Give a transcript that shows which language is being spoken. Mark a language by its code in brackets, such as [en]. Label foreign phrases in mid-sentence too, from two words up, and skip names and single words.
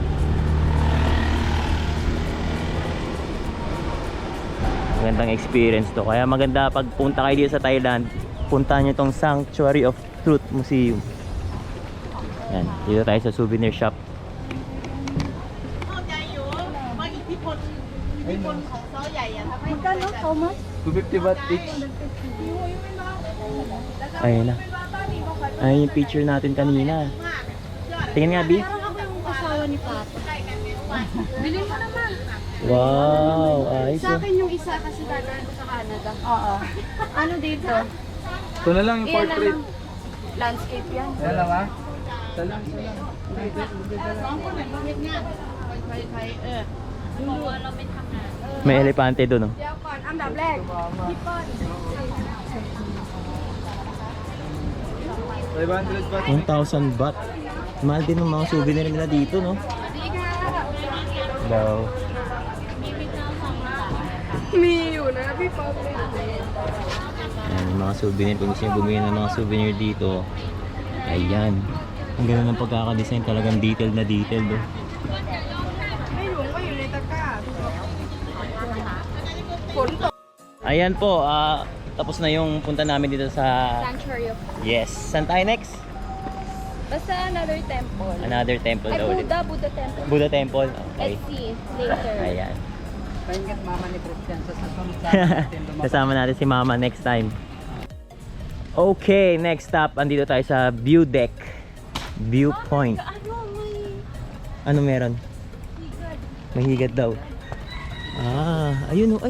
[tl] Magandang experience to. Kaya maganda pag punta kayo dito sa Thailand, puntahan niyo tong Sanctuary of Truth Museum. Yan, dito tayo sa souvenir shop. Magkano? [en] How much? 250 baht each. [tl] Ayun na. Ayun yung picture natin kanina. Tingnan nga, B. Parang ako yung asawa ni Papa. Bilhin mo naman. Wow, ayos. Sa akin yung isa kasi dadaan ko sa Canada. Oo. Ano dito? Ito na lang yung Iyan na portrait. lang. Landscape yan. Yan lang ha? Salang. May elepante doon, oh. [th] เดี๋ยวก่อนอันดับแรกพี่เปิ้ล 500 baht. 1,000 baht. [tl] Mahal din ng mga souvenir nila dito, no? [th] สวัสดีค่ะ [en] Hello. [th] มีอยู่นะพี่ป๊อปเลย [tl] Ayan, yung mga souvenir. Kung gusto nyo bumili ng mga souvenir dito, ayan. Ang ganda ng pagkakadesign, talagang detailed na detailed, oh. ไม่หลวงก็อยู่ในตะกร้าฝนตก Ayan po, tapos na yung punta namin dito sa... Sanctuary of Yes. Saan tayo next? [en] basta another temple Another temple [tl] ay daw ulit. [en] Buddha temple Buddha temple. Okay. let's see later [tl] Ayan. Pahingat mama ni Christian sa sasunod sa Kasama natin si Mama [en] next time. Okay, next stop. [tl] Andito tayo sa view deck. Viewpoint. ano may Ano meron? higad May higad daw. Ayun oh.